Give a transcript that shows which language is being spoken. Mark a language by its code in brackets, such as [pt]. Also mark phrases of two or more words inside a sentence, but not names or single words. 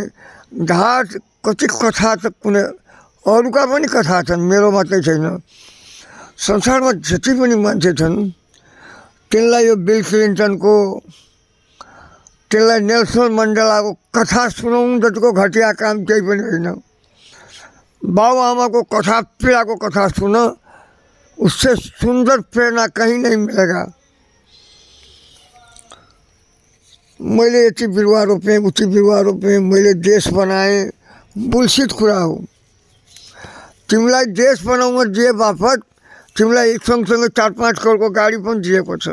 [ne] घाट कति कथा त कुनै अरूका पनि कथा छन्, मेरो मात्रै छैन। संसारमा जति पनि मान्छे छन् तिनलाई यो बिल क्लिन्टनको, तिनलाई नेल्सन मण्डेलाको कथा सुनाउनु जतिको घटिया काम केही पनि होइन। बाबुआमाको कथा, पीडाको कथा सुन, [hi] उससे सुन्दर प्रेरणा कहीं नहीं मिलेगा। [ne] मैले यति बिरुवा रोपेँ, उति बिरुवा रोपेँ, मैले देश बनाएँ, बुलसित कुरा हो। तिमीलाई देश बनाउन दिए बापत तिमीलाई एक सँगसँगै 4-5 करोडको गाडी पनि दिएको छ।